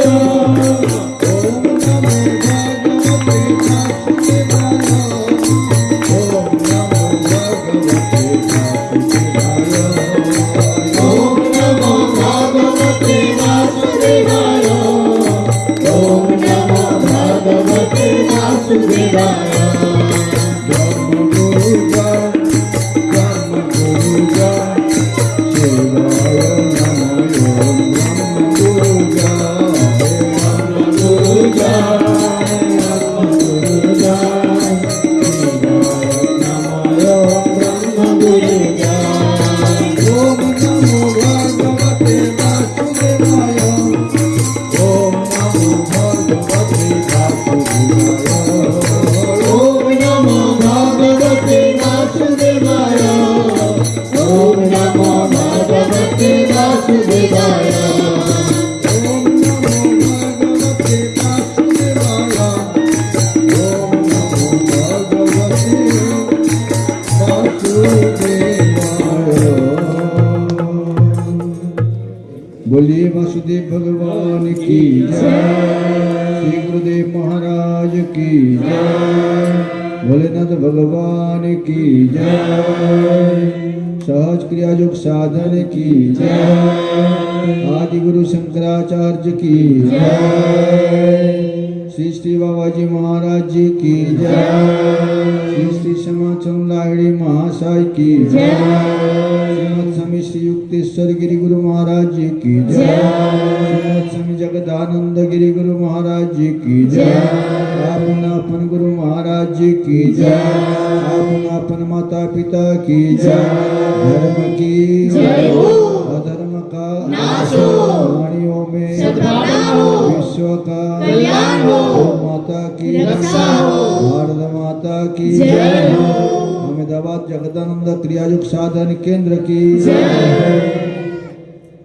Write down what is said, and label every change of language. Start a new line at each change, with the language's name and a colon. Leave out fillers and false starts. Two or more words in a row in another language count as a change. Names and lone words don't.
Sanskrit: ওম নমো ভগবতে বাসুদেবায় ওম নমো ভগবতে বাসুদেবায় ওম নমো ভগবতে বাসুদেবায় ওম নমো ভগবতে বাসুদেবায় ধর্মগুরু জয় ধর্মগুরু জয় শিবায় নমঃ ধর্মগুরু জয় গুরু জয় গুরু জয় শিবায় নমঃ ব্রহ্ম গুরু জয় ওম নমো ভগবতে বাসুদেবায় ওম নমো ভগবতে বাসুদেবায় ওম নমো ভগবতে বাসুদেবায় ওম নমো ভগবতে বাসুদেবায় ওম নমো ভগবতে বাসুদেবায় ওম নমো ভগবতে बासुदेवाय
Hindi: बोलिए वासुदेव भगवान की जय श्री गुरुदेव महाराज की जय भोलेनाथ भगवान की जय सहज क्रिया योग साधन की जय आदि गुरु शंकराचार्य की जय श्री श्री बाबा जी महाराज जी की जय श्री श्री श्यामाचंद लाहिड़ी महाशय की जय श्रीमद स्वामी श्री युक्तेश्वर गिरी गुरु महाराज जी की जय श्रीमद स्वामी जगदानंद गिरी गुरु महाराज जी की जय आपन अपन गुरु महाराज जी की जय आपन अपन माता पिता की जय धर्म की जय हो। अधर्म का नाश हो। प्राणियों में सद्भावना हो। विश्व का कल्याण हो। गौ माता की रक्षा हो। भारत माता की जय हो। अहमदाबाद जगदानंद क्रियायुग साधन केंद्र की